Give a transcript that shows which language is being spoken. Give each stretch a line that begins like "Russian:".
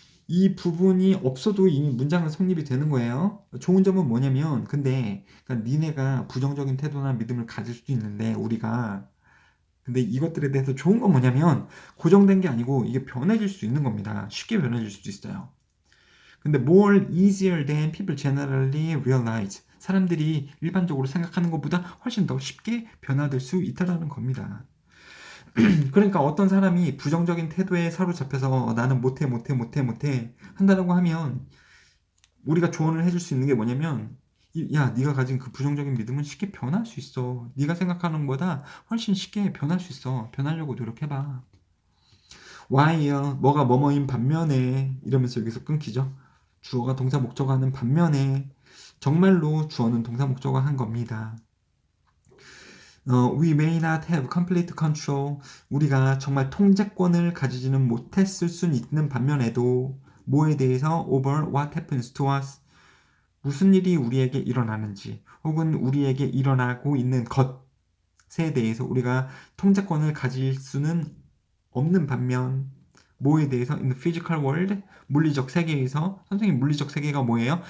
Korean: 이 부분이 없어도 이미 문장은 성립이 되는 거예요. 좋은 점은 뭐냐면 근데 그러니까 니네가 부정적인 태도나 믿음을 가질 수도 있는데 우리가 근데 이것들에 대해서 좋은 건 뭐냐면 고정된 게 아니고 이게 변해질 수 있는 겁니다. 쉽게 변해질 수도 있어요. 근데
English: more easier than people generally realize.
Korean: 사람들이 일반적으로 생각하는 것보다 훨씬 더 쉽게 변화될 수 있다는 겁니다. 그러니까 어떤 사람이 부정적인 태도에 사로잡혀서 나는 못해 한다라고 하면 우리가 조언을 해줄 수 있는 게 뭐냐면 야, 네가 가진 그 부정적인 믿음은 쉽게 변할 수 있어. 네가 생각하는 것보다 훨씬 쉽게 변할 수 있어. 변하려고 노력해봐. While 뭐가 뭐뭐인 반면에 이러면서 여기서 끊기죠. 주어가 동사 목적어 하는 반면에 정말로 주어는 동사 목적어 한 겁니다.
English: We may not have complete control.
Korean: 우리가 정말 통제권을 가지지는 못했을 수는 있는 반면에도 뭐에 대해서
English: over what happens to us.
Korean: 무슨 일이 우리에게 일어나는지 혹은 우리에게 일어나고 있는 것에 대해서 우리가 통제권을 가질 수는 없는 반면 뭐에 대해서
English: in the physical world
Korean: 물리적 세계에서 선생님 물리적 세계가 뭐예요?